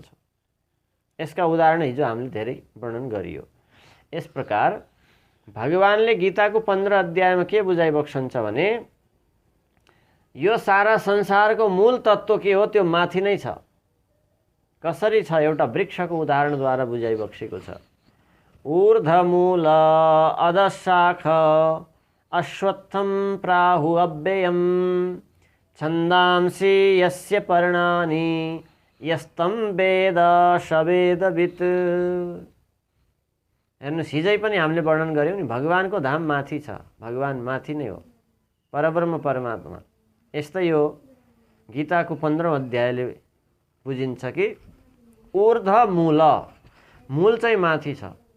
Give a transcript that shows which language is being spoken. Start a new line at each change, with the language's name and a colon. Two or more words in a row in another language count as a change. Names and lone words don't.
Nepali: यसका उदाहरण हिजो हामीले धेरै वर्णन गरियो। यस प्रकार भगवानले गीताको 15 अध्यायमा के बुझाइबक्सन्छ भने यो सारा संसारको मूल तत्त्व के हो त्यो माथि नै छ। कसरी छ? एउटा वृक्षको उदाहरणद्वारा बुझाइबक्सेको छ।
Sanskrit: ऊर्ध्वमूल अधशाख अश्वत्थं प्राहु अव्ययम् छन्दांसि यस्य पर्णानि यस्तं वेद स वेदवित्।
Nepali: हेर्नुहोस्, हिजै पनि हामीले वर्णन गऱ्यौँ नि, भगवानको धाम माथि छ, भगवान माथि नै हो, परब्रह्म परमात्मा। यस्तै हो गीताको 15 अध्यायले बुझिन्छ कि ऊर्ध्वमूल, मूल चाहिँ माथि छ।